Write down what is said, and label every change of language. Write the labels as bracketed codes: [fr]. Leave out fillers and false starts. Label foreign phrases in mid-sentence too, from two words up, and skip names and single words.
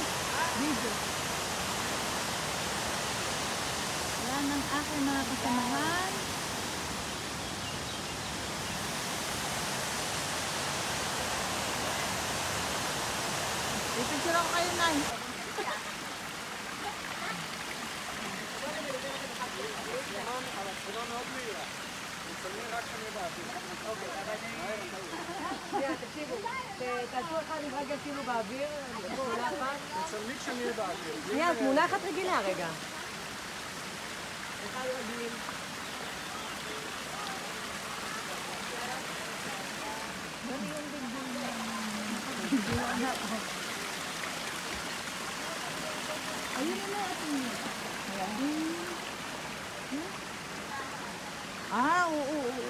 [tl] Video. Yan ang aking mga kasamahan. Dito sila kakaya na yun. [he] תעשו אחד עם רגע כאילו באוויר, פעולה אחת. מצלמים שאני אהיה באוויר. שנייה, תמונה אחת רגילה רגע. אחד רגיל. [tl] Ayun na natin yun. Ah, oo.